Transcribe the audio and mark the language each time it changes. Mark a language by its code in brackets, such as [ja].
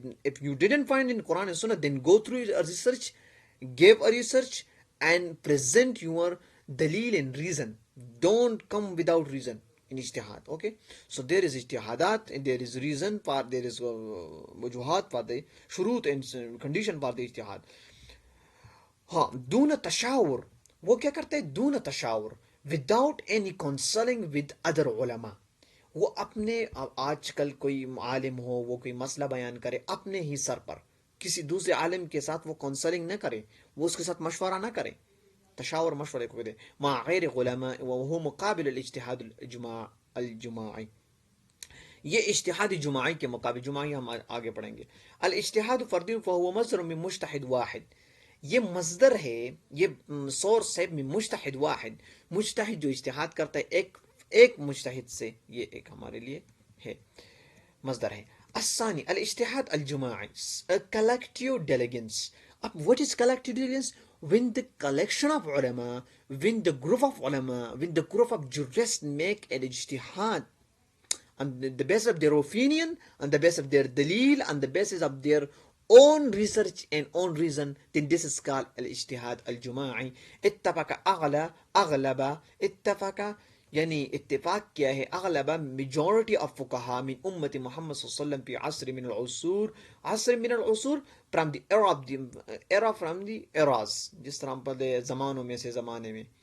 [en] If you didn't find in Quran and Sunnah, then go through a research, give a research and present your dalil and reason. Don't come without reason in ijtihad. Okay, so there is ijtihadat and there is reason for, there is wujuhat for the shurut and condition for the ijtihad. [ar] ہاں، دون تشاور. [ur] وہ کیا کرتے ہیں؟ [ar] دون تشاور، [en] Without any counselling with other علماء. [ur] وہ اپنے، آج کل کوئی عالم ہو، وہ کوئی مسئلہ بیان کرے اپنے ہی سر پر، کسی دوسرے عالم کے ساتھ وہ کونسلنگ نہ کرے، وہ اس کے ساتھ مشورہ نہ کرے. تشاور مشورے کو کہتے ہیں. [ar] مع غیر علماء وهو مقابل الاجتہاد الجماعی. [ur] یہ اجتہادی جماعی کے مقابل، جماعی ہم آگے پڑھیں گے. [ar] الاجتہاد فردی فهو مصدر من مجتہد واحد. [ur] یہ مصدر ہے، یہ سورس ہے [ar] من مجتہد واحد. [ur] مجتہد جو اجتہاد کرتا ہے ایک مجتہد سے، یہ ایک ہمارے لیے ہے مصدر ہے. [ar] الثانی الاجتہاد الجماعی [en] collective diligence. What is collective diligence? When the collection of ulama, when the group of ulama, when the group of jurists make an ijtihad on the basis of their opinion, on the basis of their dalil, on the basis of their own research and own reason, then this is called al-ijtihad al-juma'i. [ar] اتفق اغلب اتفق [ur] یعنی اتفاق کیا ہے [ar] اغلب [en] majority of [ar] فقہا من امت محمد صلی اللہ علیہ وسلم فی عصر من العصور، عصر من العصور [en] from the era of the era from the eras، [ur] جس طرح پہلے زمانوں میں سے زمانے میں.